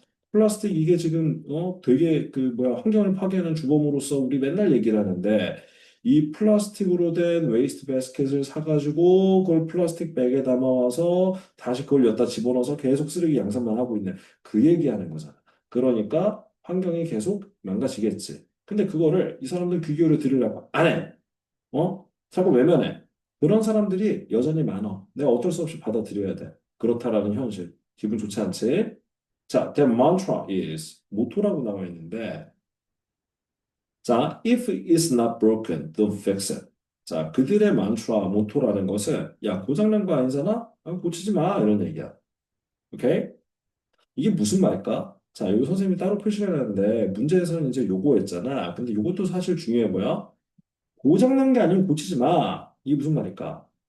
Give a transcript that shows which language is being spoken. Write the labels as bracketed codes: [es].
[ko] 플라스틱 이게 지금 되게 환경을 파괴하는 주범으로서 우리 맨날 얘기를 하는데 이 플라스틱으로 된 웨이스트 바스켓을 사가지고 그걸 플라스틱 백에 담아와서 다시 그걸 여기다 집어넣어서 계속 쓰레기 양산만 하고 있는 그 얘기하는 거잖아. 그러니까 환경이 계속 망가지겠지. 근데 그거를 이 사람들 귀 기울여 들으려고 안 해. 자꾸 외면해. 그런 사람들이 여전히 많아. 내가 어쩔 수 없이 받아들여야 돼. 그렇다라는 현실. 기분 좋지 않지? [en] 자, their mantra is [ko] 모토라고 나와 있는데 자, [en] if it's not broken, don't fix it. [ko] 자, 그들의 만트라, 모토라는 것은 야, 고장난 거 아니잖아? 고치지 마. 이런 얘기야. 오케이? 이게 무슨 말일까? 자, 여기 선생님이 따로 표시를 해놨는데 문제에서는 이제 요거였잖아. 근데 요것도 사실 중요해 뭐야? 고장난 게 아니면 고치지 마. 이게 무슨 말일까?